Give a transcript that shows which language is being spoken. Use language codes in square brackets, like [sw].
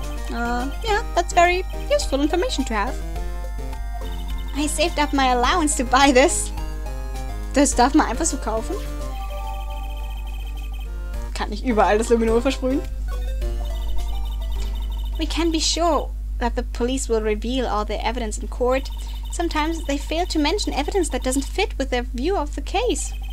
[en] Yeah, that's very useful information to have. I saved up my allowance to buy this. [de] Das darf man einfach so kaufen? Kann ich überall das Luminol versprühen? [en] We can be sure that the police will reveal all the evidence in court. Sometimes they fail to mention evidence that doesn't fit with their view of the case.